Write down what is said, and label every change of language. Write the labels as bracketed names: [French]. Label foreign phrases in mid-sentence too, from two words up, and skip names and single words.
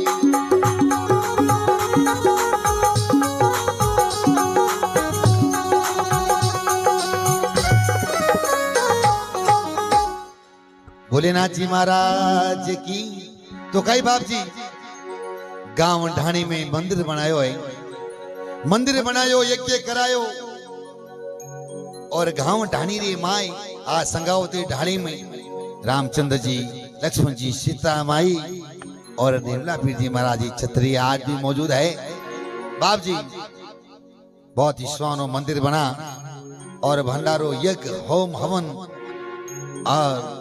[Rajasthani] भोलेनाथ जी महाराज की तो कई बाप जी गांव ढाणी में मंदिर बनायो है मंदिर बनायो यज्ञ करायो और गांव ढाणी रे माई आ संगावती ढाणी में रामचंद्र जी लक्ष्मण जी सीता माई और निर्मला पीर जी महाराज जी छतरी आज भी मौजूद है बाप जी बहुत ही सुहानो मंदिर बना और भंडारो यज्ञ होम हवन और